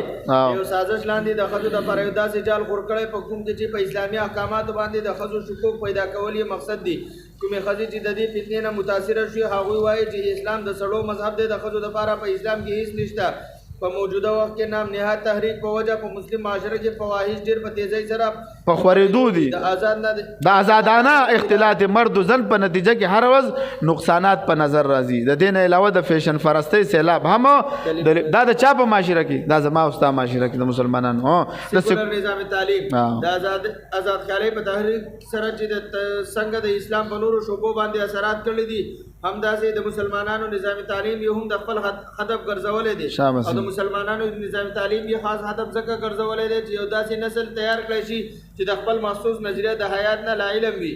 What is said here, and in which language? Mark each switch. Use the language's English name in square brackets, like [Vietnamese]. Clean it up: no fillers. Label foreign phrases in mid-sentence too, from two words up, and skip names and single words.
[Pashto] یو سازش لاندې د ښځو دپاره یو داسې جال خور کړی په کوم کې چې په اسلامي احکاماتو باندې د ښځو شکوک پیدا کول یې مقصد دی کومې ښځې چې د دې فتنې نه متاثره شوي هغوی وایي چې اسلام د سړو مذهب دی د ښځو دپاره په اسلام کې هیڅ نشته په موجوده وخت کې نام نهاد تحریک په وجه په مسلم معاشره کې فواحش ډېر په تیزۍ سره په خورېدو دي د آزادانه اختلاط مرد و زن په نتیجه کې هر ورځ نقصانات په نظر راځي د دې نه علاوه د فیشن فرستۍ سیلاب هم دا د چا په معاشره کې دا زما او ستا معاشره کې د مسلمانانو سیکولر نظام تعلیم د آزاد خیالۍ په تحریک سره چې د څنګه د اسلام په نورو شعبو باندې اثرات کړي دي همداسې د مسلمانانو نظام تعلیم یې هم د خپل هدف ګرځولی دی او د مسلمانانو نظام تعلیم یې خاص هدف ځکه ګرځولی دی چې یو داسې نسل تیار کړی شي چې د خپل مخصوص نظریه د حیات نه لا علم وي